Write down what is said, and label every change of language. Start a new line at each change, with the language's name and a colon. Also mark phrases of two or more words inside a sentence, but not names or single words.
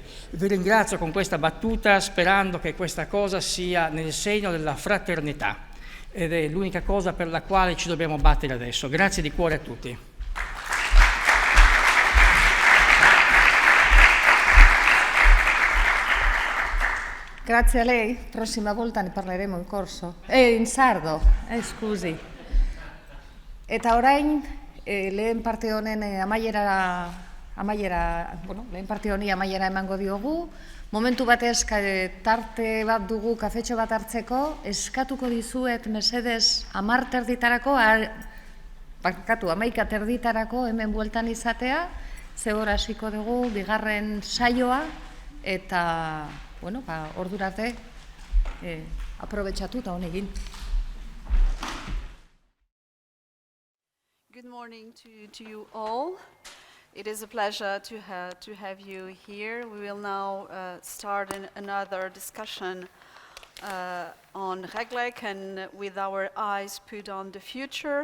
Italian: Vi ringrazio con questa battuta, sperando che questa cosa sia nel segno della fraternità, ed è l'unica cosa per la quale ci dobbiamo battere adesso. Grazie di cuore a tutti. Grazie a lei, prossima volta ne parleremo in corso. In sardo, scusi.
Basque: Eta orain, lehen parte honen amaiera emango diogu. Momentu batez tarte bat dugu, kafetxo bat hartzeko, eskatuko dizuet mesedez 10 terditarako, 11 terditarako hemen bueltan izatea, zehor hasiko dugu bigarren saioa, eta ordura arte aprobetxatu eta honegin.
English: Good morning to you all. It is a pleasure to have you here. We will now start another discussion on RLEG and with our eyes put on the future.